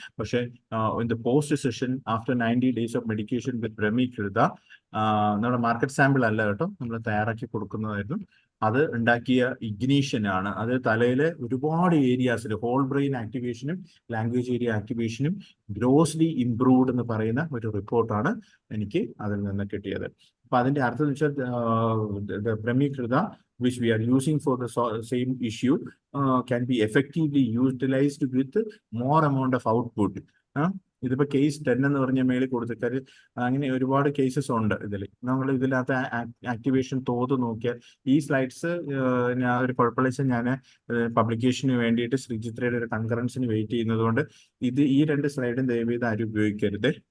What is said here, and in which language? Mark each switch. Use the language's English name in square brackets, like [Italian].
[Malayalam] പക്ഷേ [English] in the post session after 90 days of medication with [Malayalam] ബ്രഹ്മികൃത, നമ്മുടെ market sample അല്ല കേട്ടോ, നമ്മൾ തയ്യാറാക്കി കൊടുക്കുന്നതായിരുന്നു. അത് ഉണ്ടാക്കിയ ഇഗ്നീഷൻ ആണ്. അത് തലയിലെ ഒരുപാട് ഏരിയാസിൽ whole brain ആക്ടിവേഷനും language area ആക്ടിവേഷനും ഗ്രോസ്ലി improved എന്ന് പറയുന്ന ഒരു റിപ്പോർട്ടാണ് എനിക്ക് അതിൽ നിന്ന് കിട്ടിയത്. അപ്പൊ അതിന്റെ അർത്ഥം എന്ന് വെച്ചാൽ [English] Brahmikrita which we are using for the same issue can be effectively utilized with more amount of output. [Malayalam] ഇതിപ്പോ കേസ് 10 എന്ന് പറഞ്ഞ മേളിൽ കൊടുത്തിട്ട് അങ്ങനെ ഒരുപാട് കേസസ് ഉണ്ട് ഇതിൽ. നമ്മൾ ഇതിനകത്ത് ആക്ടിവേഷൻ തോത് നോക്കിയാൽ ഈ സ്ലൈഡ്സ് ഞാൻ ഒരു കുഴപ്പമില്ല, ഞാൻ പബ്ലിക്കേഷന് വേണ്ടിയിട്ട് ശ്രീചിത്രയുടെ ഒരു കൺകറൻസിന് വെയിറ്റ് ചെയ്യുന്നത് കൊണ്ട് ഈ 2 സ്ലൈഡും ദയവേത് ആരും ഉപയോഗിക്കരുത്.